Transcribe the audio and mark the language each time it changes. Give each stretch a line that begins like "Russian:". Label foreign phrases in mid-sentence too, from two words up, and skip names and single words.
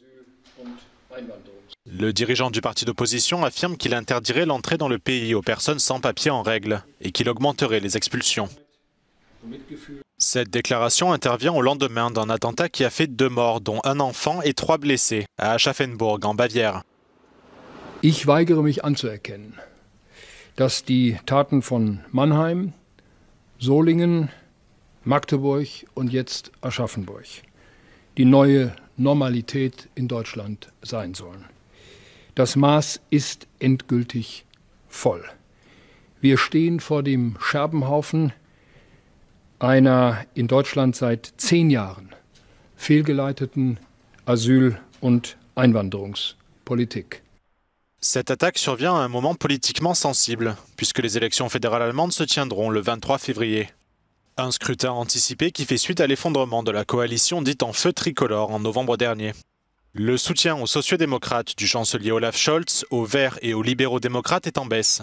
French: Le dirigeant du parti d'opposition affirme qu'il interdirait l'entrée dans le pays aux personnes sans papier en règle et qu'il augmenterait les expulsions. Cette déclaration intervient au lendemain d'un attentat qui a fait 2 morts, dont un enfant et 3 blessés, à Aschaffenburg en Bavière.
German: Ich weigere mich anzuerkennen, dass die Taten von Mannheim, Solingen, Magdeburg und jetzt Aschaffenburg die neue Normalität in Deutschland sein sollen. Das Maß ist endgültig voll. Wir stehen vor dem Scherbenhaufen einer in Deutschland seit 10 Jahren fehlgeleiteten Asyl- und Einwanderungspolitik.
French: Cette attaque survient à un moment politiquement sensible, puisque les élections fédérales allemandes se tiendront le 23 février. Un scrutin anticipé qui fait suite à l'effondrement de la coalition dite en feu tricolore en novembre dernier. Le soutien aux sociodémocrates du chancelier Olaf Scholz, aux Verts et aux libéraux-démocrates est en baisse.